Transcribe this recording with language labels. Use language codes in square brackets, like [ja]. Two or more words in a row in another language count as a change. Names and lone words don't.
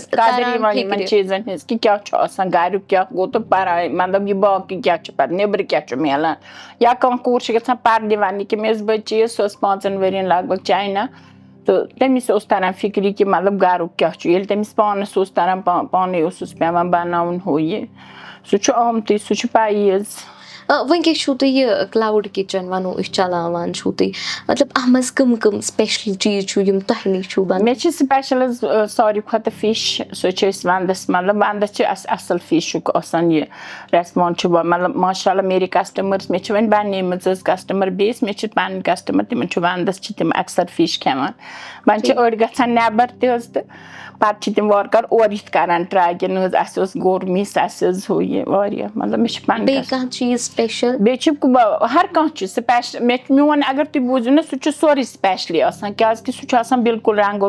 [ks] یِمن چیٖزن ہٕنٛز کہِ کیٛاہ چھُ آسان گریُک کیٛاہ گوٚو تہٕ پراے مطلب یہِ باقٕے کیٛاہ چھُ پتہٕ نیبرٕ کیٛاہ چھُ مِلان یا کانٛہہ کوٗر چھِ گژھان پردِ وننہِ کہِ مےٚ ٲس بٔچی حظ سۄ ٲس 5 ؤرین لگ بگ چاینا تہٕ تٔمِس اوس تران فِکرِ کہِ مطلب گرُک کیٛاہ چھُ ییٚلہِ تٔمِس پانس اوس تران پانے اوسُس پیٚوان بناوُن ہُہ یہِ سُہ چھُ آمتُے سُہ چھُ پیی حظ وٕنکیٚس چھُو تُہۍ یہِ [en] cloud kitchen [ks] وَنو أسۍ چلاوان چھُو تُہۍ مطلب اَتھ منٛز کٕم سپیشل چیٖز چھُ یِم تۄہہِ نِش چھُو بنان مےٚ چھِ سپیشل حظ ساروی کھۄتہٕ فِش سُہ چھِ أسۍ ونٛدس مطلب ونٛدس چھِ اَسہِ اصٕل فِشُک آسان یہِ ریسپانس چھُ مطلب ماشاء اللہ میری کسٹمٲرٕس مےٚ چھِ وۄنۍ بنیمٕژ حظ [en] customer base [ks] مےٚ چھِ پنٕنۍ کسٹمر تِمن چھُ ونٛدس چھِ تِم اکثر فِش کھٮ۪وان وۄنۍ چھِ أڑۍ گژھان نٮ۪بر تہِ حظ تہٕ پتہٕ چھِ تِم وارٕ کارٕ اورٕ یِتھ کران ٹراے کہِ نہ حظ اَسہِ اوس گوٚر مِس اَسہِ حظ ہُہ یہِ واریاہ مطلب مےٚ چھِ پنٕنۍ بیٚیہِ چھِ ہر کانٛہہ چھُ سپیشل میون اگر تُہۍ بوٗزِو نہ سُہ چھُ سورُے سپیشلی آسان کیازِ کہِ سُہ چھُ آسان بِلکُل رنٛگو